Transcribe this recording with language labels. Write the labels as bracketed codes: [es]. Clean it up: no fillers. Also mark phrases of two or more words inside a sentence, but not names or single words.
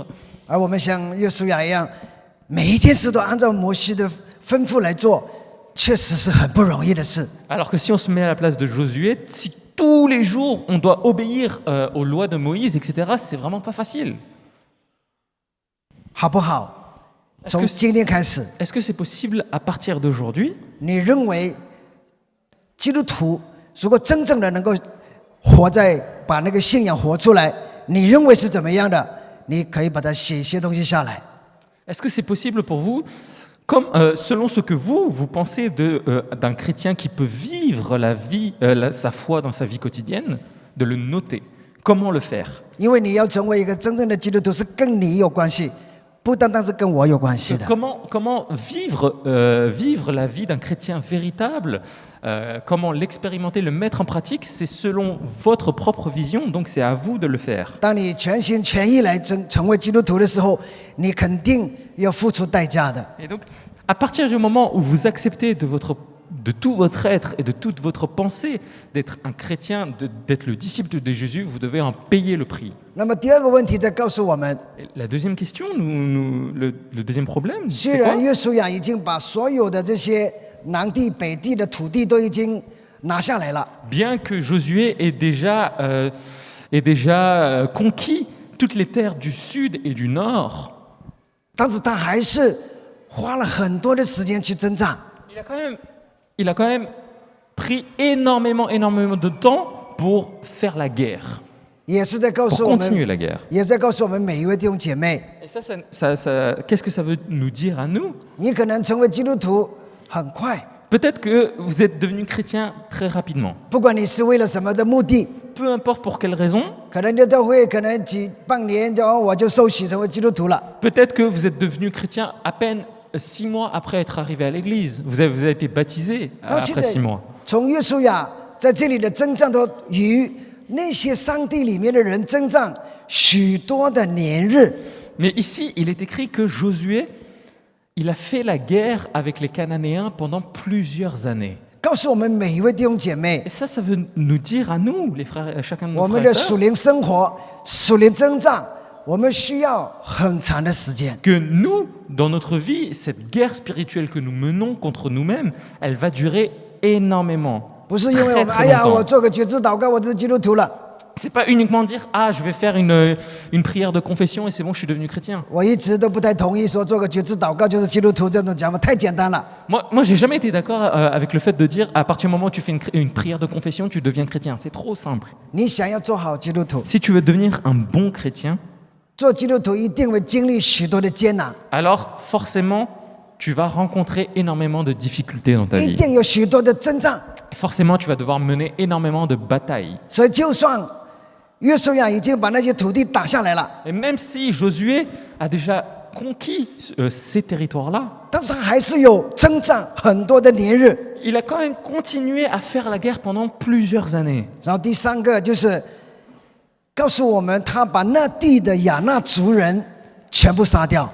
[zh] 而我们像约书亚一样，每一件事都按照摩西的吩咐来做，确实是很不容易的事。 [fr] Alors que si on se met à la place de Josué, si tous les jours, on doit obéir aux lois de Moïse, etc., c'est vraiment pas facile. [zh] 好不好？ [fr] Est-ce [zh] 从 [fr] que [zh] 今天开始， [fr] est-ce que c'est possible à partir d'aujourd'hui? [zh] 你认为基督徒如果真正的能够活在把那个信仰活出来，你认为是怎么样的？你可以把它写一些东西下来。 [fr] Est-ce que c'est possible pour vous, comme selon ce que vous pensez d'un chrétien qui peut vivre la vie, sa foi dans sa vie quotidienne, de le noter? Comment le faire? [zh] 因为你要成为一个真正的基督徒，是跟你有关系，不单单是跟我有关系的。 [fr] Comment vivre la vie d'un chrétien véritable, comment l'expérimenter, le mettre en pratique, c'est selon votre propre vision, donc c'est à vous de le faire. [zh] 当你全心全意来成为基督徒的时候，你肯定要付出代价的。 [fr] Et donc, à partir du moment où vous acceptez de tout votre être et de toute votre pensée d'être un chrétien, d'être le disciple de Jésus, vous devez en payer le prix. [zh] 那么第二个问题在告诉我们， [fr] Et la deuxième question, le deuxième problème, [zh] 虽 [fr] c'est [zh] 然 [fr] quoi? [zh] 约书亚已经把所有的这些南地北地的土地都已经拿下来了， [fr] Bien que Josué ait déjà conquis toutes les terres du sud et du nord, [zh] 但是他还是花了很多的时间去征战。 [fr] il a quand même pris énormément de temps pour faire la guerre, [zh] 也是在告 [fr] pour [zh] 诉我 [fr] continuer [zh] 们， [fr] la guerre. [zh] 也在告诉我们每一位弟兄姐妹， [fr] Et qu'est-ce que ça veut nous dire à nous? [zh] 你可能成为基督徒很快， [fr] Peut-être que vous êtes devenu chrétien très rapidement. [zh] 不管你是为了什么的目的， [fr] Peu importe pour quelle raison, [zh] 可能你都会可能半年就我就受洗成为基督徒了。 [fr] peut-être que vous êtes devenu chrétien à peine 6 mois après être arrivé à l'église. Vous avez été baptisé [zh] 到现 [fr] après [zh] 在 [fr] 6 mois.， [zh] 从约书亚在这里的征战都与那些上帝里面的人征战许多的年日。 [fr] Mais ici, il est écrit que Josué, il a fait la guerre avec les Cananéens pendant plusieurs années. [zh] 告诉我们每一位弟兄姐妹 [fr] Et，ça veut nous dire à nous, les frères, à chacun de [zh] 我 [fr] nos [zh] 们 [fr] frères [zh] 的 [fr] et [zh] 属 [fr] sœurs, [zh] 灵生活、属灵征战，我们需要很长的时间。 [fr] que nous, dans notre vie, cette guerre spirituelle que nous menons contre nous-mêmes, elle va durer énormément. [zh] 不是因为我 [fr] Très, [zh] 们 [fr] très [zh] 哎呀， [fr] longtemps. [zh] 我做个决志祷告，我就是基督徒了。 [fr] C'est pas uniquement dire ah je vais faire une prière de confession et c'est bon je suis devenu chrétien. [zh] 我一直都不太同意说做个决志祷告就是基督徒这种讲法，太简单了。 [fr] Moi j'ai jamais été d'accord avec le fait de dire à partir du moment où tu fais une prière de confession tu deviens chrétien. C'est trop simple. [zh] 你想要做好基督徒， [fr] Si tu veux devenir un bon chrétien, [zh] 做基督徒一定会经历许多的艰难， [fr] alors forcément tu vas rencontrer énormément de difficultés dans ta [zh] 一 [fr] vie. [zh] 定有许多的征战。 [fr] Et forcément tu vas devoir mener énormément de batailles. [zh] 所以，就算约书亚已经把那些土地打下来了， [fr] Et même si Josué a déjà conquis ces territoires-là, [zh] 但是还是有征战很多的年日。 [fr] il a quand même continué à faire la guerre pendant plusieurs années. [zh] 然后第三个就是告诉我们，他把那地的亚纳族人全部杀掉。